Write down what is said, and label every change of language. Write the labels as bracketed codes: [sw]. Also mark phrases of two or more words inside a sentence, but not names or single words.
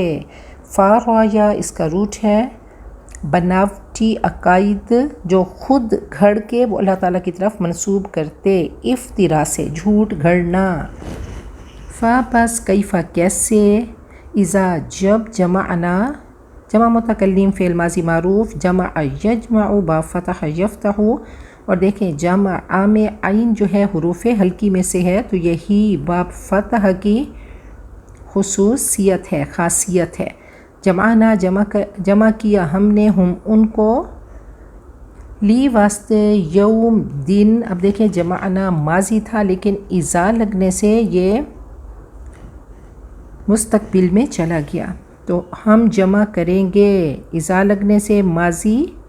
[ur] فارایا اس کا روٹ ہے، بناوٹی عقائد جو خود گھڑ کے وہ اللہ تعالیٰ کی طرف منسوب کرتے، افترا سے جھوٹ گھڑنا۔ فا پس کیفا کیسے، اذا جب، جمعنا جمع متکلم فعل ماضی معروف، [ar] جمع یجمع [ur] با [ar] فتح یفتح، [ur] اور دیکھیں جمع میں عین جو ہے حروف ہلکی میں سے ہے، تو یہی باب فتح کی خصوصیت ہے، خاصیت ہے، جمعنا جمع کیا ہم نے، ہم ان کو، لی واسطے، یوم دن، اب دیکھیں جمعنا ماضی تھا لیکن اذا لگنے سے یہ مستقبل میں چلا گیا، تو ہم جمع کریں گے، اذا لگنے سے ماضی